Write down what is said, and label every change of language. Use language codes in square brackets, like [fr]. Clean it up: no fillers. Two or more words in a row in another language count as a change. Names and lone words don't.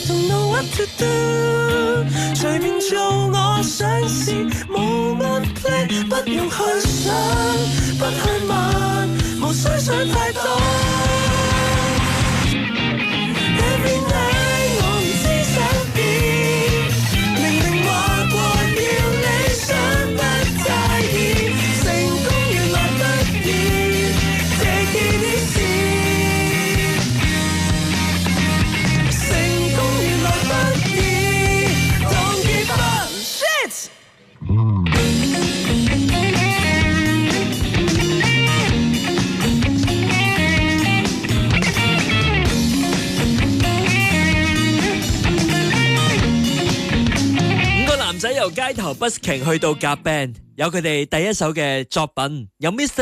[en] don't know what to do， [yue] 隨便做我想試，冇乜 plan， 不用去想，不去問，無需想太多。 [en] Every night [yue] 我唔知想點，明明話過要理想不在意，成功原來不易 ， [en] take it easy。 [yue] 成功原來不易 ， [en] Don't give up shit。 [yue] 五個男仔由街頭 busking 去到夾 band，有佢哋第一首嘅作品，有 Mr.